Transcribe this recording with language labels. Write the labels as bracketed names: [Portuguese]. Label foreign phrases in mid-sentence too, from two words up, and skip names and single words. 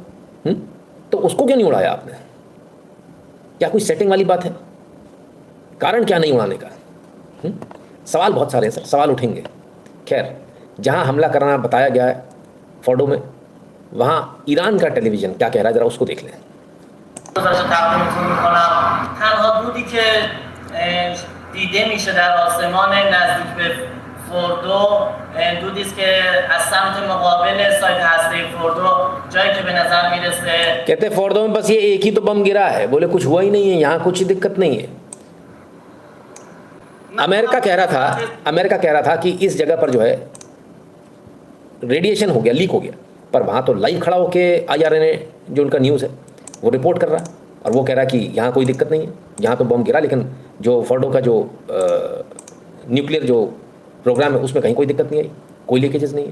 [Hindi] तो उसको क्यों नहीं उड़ाया आपने? क्या कोई सेटिंग वाली बात है? कारण क्या नहीं उड़ाने का? सवाल बहुत सारे हैं सर, सवाल उठेंगे। खैर, जहाँ हमला करना बताया गया है फोर्डो में, वहाँ ईरान का टेलीविजन क्या कह रहा है जरा उसको देख लें। [Persian] تنها دودی که دیده میشه در آسمان نزدیک به فوردو دودی است که از سمت مقابل سایت هسته فوردو جایی که به نظر میرسه [Hindi] कहते फोर्डो में बस ये एक ही तो बम गिरा है, बोले कुछ हुआ ही नहीं है, यहाँ कुछ दिक्कत नहीं है। अमेरिका कह रहा था कि इस जगह पर जो है रेडिएशन हो गया, लीक हो गया, पर वहाँ तो लाइव खड़ा होके IRN ने जो उनका न्यूज़ है वो रिपोर्ट कर रहा है, और वो कह रहा है कि यहाँ कोई दिक्कत नहीं है, यहाँ तो बम गिरा, लेकिन जो फोर्डो का जो न्यूक्लियर जो प्रोग्राम है उसमें कहीं कोई दिक्कत नहीं आई, कोई लीकेजेस नहीं है।